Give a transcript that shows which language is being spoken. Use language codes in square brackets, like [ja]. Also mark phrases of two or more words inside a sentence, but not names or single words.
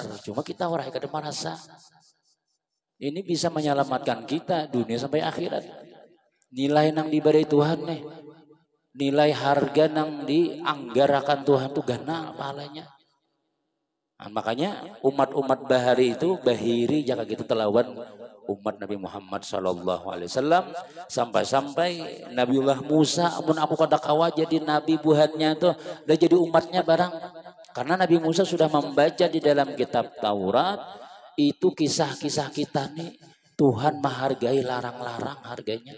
[bjn] Cuma kita orang kada merasa ini bisa menyelamatkan kita dunia sampai akhirat. Nilai nang diberi Tuhan nih, nilai harga nang dianggarakan Tuhan tuh gana pahalanya. Nah, makanya umat-umat bahari itu bahiri jaka kita telawan umat Nabi Muhammad [ar] صلى الله عليه وسلم, [bjn] sampai-sampai Nabiullah Musa mun aku kada kawa jadi nabi buhannya tuh udah jadi umatnya barang. Karena Nabi Musa sudah membaca di dalam kitab Taurat itu kisah-kisah kita nih, Tuhan menghargai larang-larang harganya.